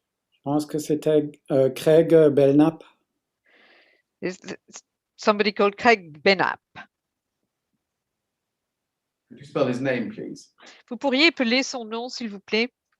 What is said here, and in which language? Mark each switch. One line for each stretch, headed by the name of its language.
French: Je pense que c'était Craig Belknap.
English: Somebody called Craig Belknap. Could you spell his name, please?
French: Vous pourriez appeler son nom, s'il vous plaît?